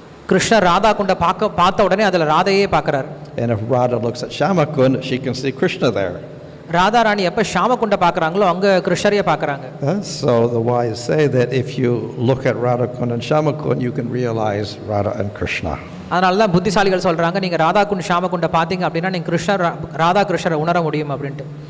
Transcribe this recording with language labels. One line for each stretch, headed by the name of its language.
Tamil: கிருஷ்ணர் ராதா குண்ட பார்த்த உடனே அதில் ராதையே பார்க்குறார்.
English: And if Radha looks at Shama Kund, she can see Krishna there.
Tamil: Radha ராணி எப்போ ஷாம குண்ட பார்க்குறாங்களோ அங்கே கிருஷ்ணரையே பார்க்குறாங்க.
English: So the wise say that if you look at Radha Kund and Shama Kund, you can realize Radha and Krishna.
Tamil: அதனால தான் புத்திசாலிகள் சொல்கிறாங்க நீங்கள் ராதா குண்ட் ஷாம குண்ட பார்த்தீங்க அப்படின்னா நீங்கள் கிருஷ்ணர் ராதா கிருஷ்ணரை உணர முடியும் அப்படின்ட்டு.